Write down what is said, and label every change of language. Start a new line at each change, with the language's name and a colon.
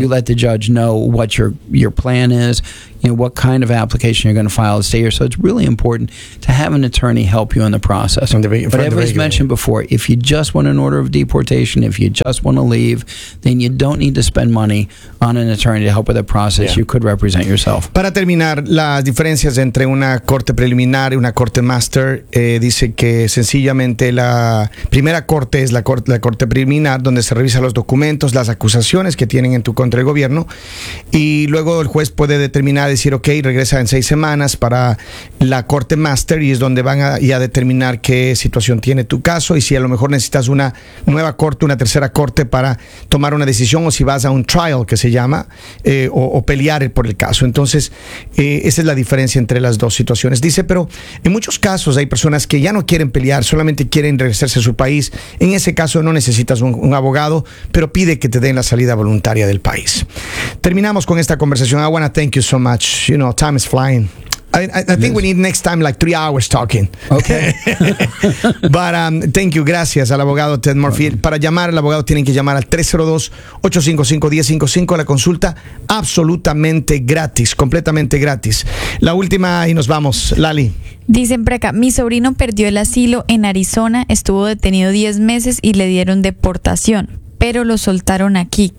English: You let the judge know what your plan is, what kind of application you're going to file to stay here. So it's really important to have an attorney help you in the process. But as mentioned before, if you just want an order of deportation, if you just want to leave, then you don't need to spend money on an attorney to help with the process. Yeah. You could represent yourself.
Spanish: Para terminar, las diferencias entre una corte preliminar y una corte master, dice que sencillamente la primera corte es la corte preliminar, donde se revisan los documentos, las acusaciones que tienen en tu contra el gobierno, y luego el juez puede determinar, decir, ok, regresa en 6 semanas para la corte master, y es donde van a determinar qué situación tiene tu caso, y si a lo mejor necesitas una nueva corte, una tercera corte para tomar una decisión, o si vas a un trial, que se llama, o pelear por el caso. Entonces, esa es la diferencia entre las dos situaciones. Dice, pero en muchos casos hay personas que ya no quieren pelear, solamente quieren regresarse a su país. En ese caso no necesitas un abogado, pero pide que te den la salida voluntaria del país. Terminamos con esta conversación.
English: I want to thank you so much. You know, time is flying. I think we need next time like 3 hours talking. Okay. But thank you.
Spanish: Gracias al abogado
English: Ted Murphy. Okay.
Spanish: Para llamar al abogado tienen que llamar al 302-855-1055. La consulta absolutamente gratis, completamente gratis. La última y nos vamos. Lali. Dicen por acá, mi sobrino perdió el asilo en Arizona. Estuvo detenido 10 meses y le dieron deportación, pero lo soltaron aquí.